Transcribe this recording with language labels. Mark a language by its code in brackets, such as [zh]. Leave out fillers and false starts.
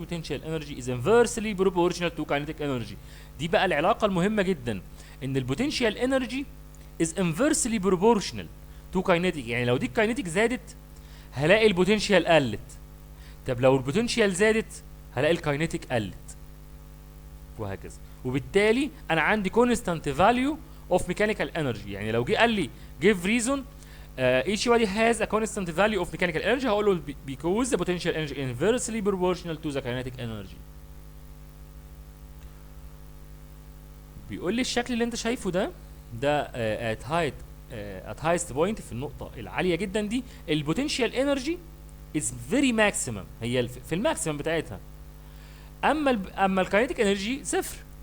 [en] potential energy is inversely proportional to kinetic energy. [ar] دي بقى العلاقة المهمة جدا، ان البوتنشال انرجي [en] is inversely proportional to kinetic، [ar] يعني لو دي الكاينيتيك زادت هلاقي البوتنشال قلت، طب لو البوتنشال زادت هلاقي الكاينيتيك قلت، وهكذا. وبالتالي انا عندي [en] constant value of mechanical energy، [ar] يعني لو جه قال لي [en] give reason each body has a constant value of mechanical energy، [ar] هقول له [en] because the potential energy inversely proportional to the kinetic energy. [ar] بيقول لي الشكل اللي انت شايفه ده [en] at height at highest point، [ar] في النقطة العالية جدا دي البوتنشال انرجي [en] is very maximum، [ar] هي في الماكسيمم بتاعتها، اما الكاينيتيك انرجي صفر.